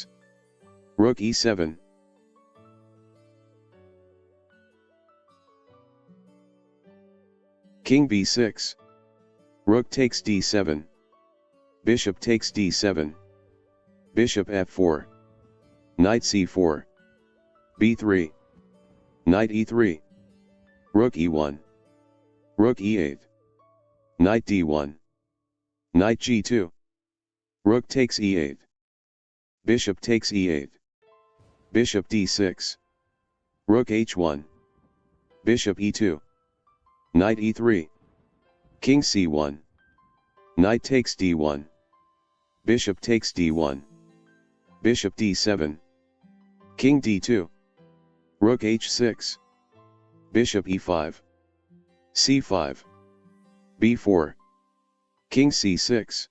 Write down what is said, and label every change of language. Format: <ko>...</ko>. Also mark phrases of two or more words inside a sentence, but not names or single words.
<en>Rook e7. King b6. Rook takes d7. Bishop takes d7. Bishop f4. Knight c4. b3. Knight e3. Rook e1. Rook e8. Knight d1. Knight g2. Rook takes e8. Bishop takes e8. Bishop d6. Rook h1. Bishop e2. Knight e3. King c1. Knight takes d1. Bishop takes d1. Bishop d7. King d2. Rook h6. Bishop e5. c5. b4. King c6.</en>